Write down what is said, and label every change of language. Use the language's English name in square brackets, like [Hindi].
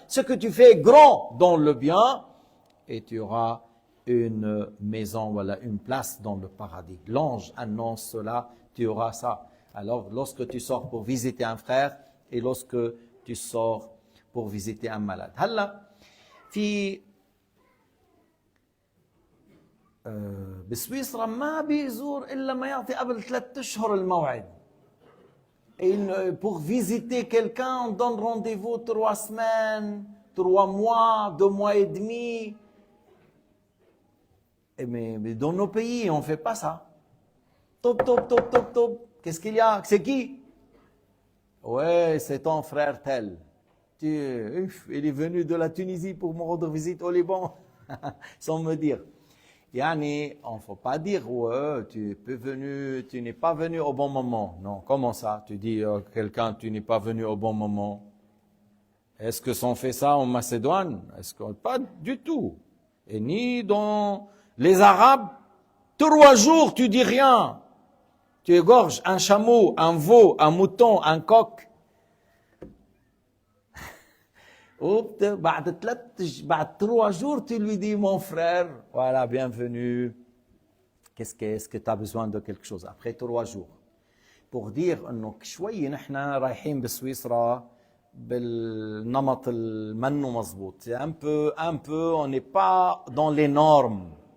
[French] Ce que tu fais est grand dans le bien et tu auras une maison, voilà, une place dans le paradis. L'ange annonce cela, tu auras ça. Alors, lorsque tu sors pour visiter un frère et lorsque tu sors pour visiter un malade. [Arabic] هلا في بسويسرا ما بيزور إلا ما يعطي قبل 3 أشهر الموعد. [French] Pour visiter quelqu'un, on donne rendez-vous 3 semaines, 3 mois, 2 mois et demi. Mais dans nos pays, on ne fait pas ça. Top, top, top, top, top. Qu'est-ce qu'il y a? C'est qui? Ouais, c'est ton frère tel. Il est venu de la Tunisie pour me rendre visite au Liban, sans me dire. Yani, on ne faut pas dire, ouais, tu n'es pas venu au bon moment. Non, comment ça? Tu dis à quelqu'un, tu n'es pas venu au bon moment. Est-ce que on fait ça en Macédoine? Est-ce que pas du tout? Et ni dans les Arabes, 3 jours, tu dis rien. Tu égorges un chameau, un veau, un mouton, un coq. بعد 3 jours, tu lui dis, mon frère, voilà, bienvenue. Qu'est-ce que tu as besoin de quelque chose? Après 3 jours. Pour dire [Arabic] انه شوي نحن رايحين بسويسرا بالنمط المنو مظبوط. [French] Un peu, on n'est pas dans les normes.